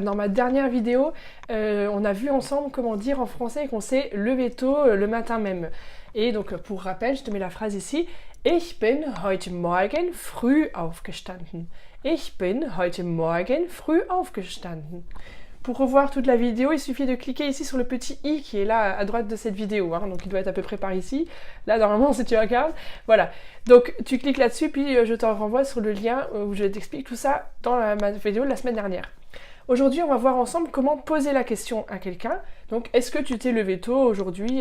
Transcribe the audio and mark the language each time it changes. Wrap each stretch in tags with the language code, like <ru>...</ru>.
<fr>Dans ma dernière vidéo, on a vu ensemble comment dire en français qu'on s'est levé tôt le matin même. Et donc pour rappel, je te mets la phrase ici.</fr> <de>Ich bin heute Morgen früh aufgestanden. Ich bin heute Morgen früh aufgestanden.</de> <fr>Pour revoir toute la vidéo, il suffit de cliquer ici sur le petit i qui est là à droite de cette vidéo, hein, donc il doit être à peu près par ici. Là, normalement, si tu regardes, voilà. Donc, tu cliques là-dessus, puis je t'en renvoie sur le lien où je t'explique tout ça dans ma vidéo de la semaine dernière. Aujourd'hui, on va voir ensemble comment poser la question à quelqu'un. Donc, est-ce que tu t'es levé tôt aujourd'hui?</fr>